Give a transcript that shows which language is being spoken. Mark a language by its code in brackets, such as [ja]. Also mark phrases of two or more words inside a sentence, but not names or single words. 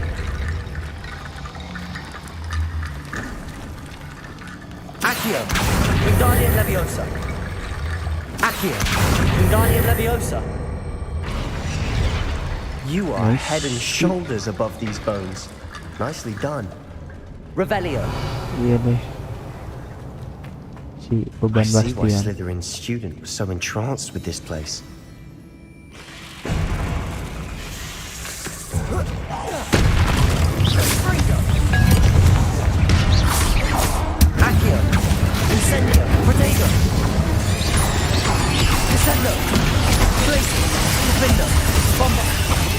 [en] Accio. Wingardium Leviosa. Accio. Wingardium Leviosa. You are head and shoulders above these bones. Nicely done. Revelio. [id] Iya deh. Si [en] I [id] beban [en] see why Bastian. Slytherin's student was so entranced with this place. Accio. Incendio. Protego. Descendo. Glacier. Defendo. Bomba.